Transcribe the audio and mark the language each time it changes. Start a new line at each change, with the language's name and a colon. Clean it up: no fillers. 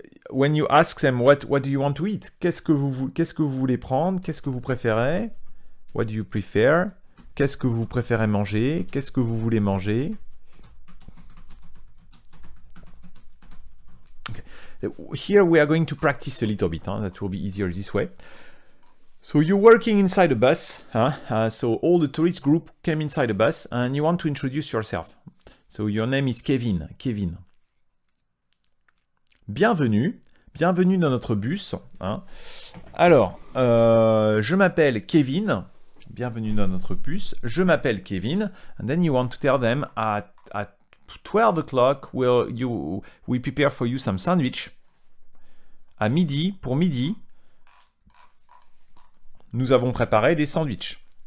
French: When you ask them what do you want to eat, qu'est-ce que vous voulez prendre, qu'est-ce que vous préférez, what do you prefer, qu'est-ce que vous préférez manger, qu'est-ce que vous voulez manger.
English: Okay. Here we are going to practice a little bit. That will be easier this way. So you're working inside a bus. So all the tourist group came inside a bus, and you want to introduce yourself. So your name is Kevin. Kevin.
French: Bienvenue dans notre bus. Alors, je m'appelle Kevin. Bienvenue dans notre bus. Je m'appelle Kevin.
English: And then you want to tell them at 12 o'clock, we prepare for you some sandwich.
French: À midi, pour midi, nous avons préparé des sandwichs.